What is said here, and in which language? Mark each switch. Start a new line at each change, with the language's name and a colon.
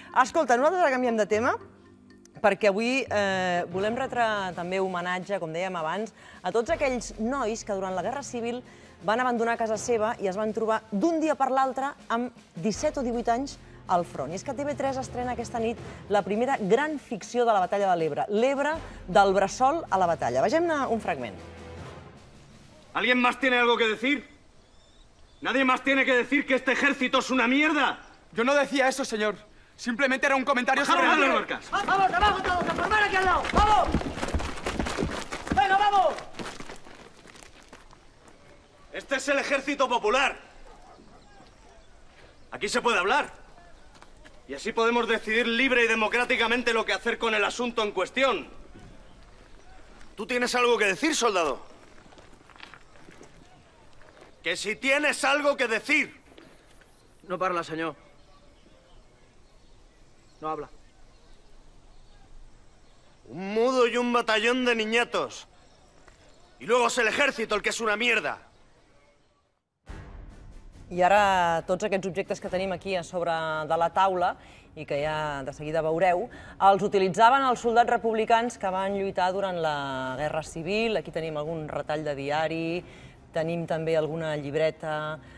Catalan: Escolta, nosaltres ara canviem de tema, perquè avui volem retre també homenatge, com dèiem abans, a tots aquells nois que durant la Guerra Civil van abandonar casa seva i es van trobar d'un dia per l'altre amb 17 o 18 anys al front. I és que TV3 estrena aquesta nit la primera gran ficció de la batalla de l'Ebre, l'Ebre del bressol a la batalla. Vegem-ne un fragment.
Spanish: ¿Alguien más tiene algo que decir? ¿Nadie más tiene que decir que este ejército es una mierda? Yo no decía eso, señor. Simplemente era un comentario sobre... ¡Bajaros de las barcas! ¡Vamos, abajo todos! ¡A formar aquí al lado! ¡Vamos! ¡Venga, vamos! Este es el Ejército Popular. Aquí se puede hablar. Y así podemos decidir libre y democráticamente lo que hacer con el asunto en cuestión. ¿Tú tienes algo que decir, soldado? Que si tienes algo que decir.
Catalan: No parla, senyor.
Spanish: No habla. Un mudo y un batallón de niñatos. Y luego es el ejército el que es una mierda.
Catalan: I ara tots aquests objectes que tenim aquí a sobre de la taula i que ja de seguida veureu, els utilitzaven els soldats republicans que van lluitar durant la Guerra Civil. Aquí tenim algun retall de diari, tenim també alguna llibreta,